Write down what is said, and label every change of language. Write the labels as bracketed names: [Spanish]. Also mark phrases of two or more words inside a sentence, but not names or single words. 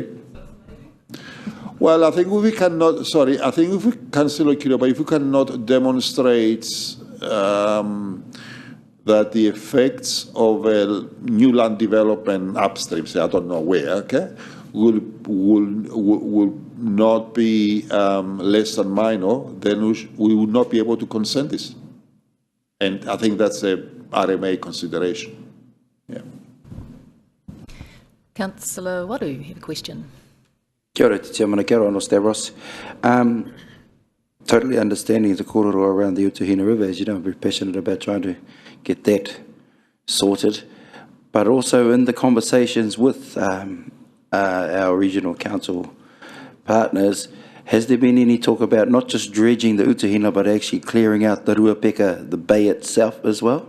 [English] Well, I think we cannot, sorry, I think if we Councillor Kiroba, if we cannot demonstrate that the effects of new land development upstream, say I don't know where, okay, will not be less than minor, then we will not be able to consent this. And I think that's a RMA consideration. Yeah. Councillor Waru, you have a question. [Māori] Kia ora, Te Tiamana, kia ora, Stavros. [English] Totally understanding the kororo around the Utuhina River. As you know, I'm very passionate about trying to get that sorted. But also in the conversations with our regional council partners, has there been any talk about not just dredging the Utuhina, but actually clearing out the Ruapeka, the bay itself as well?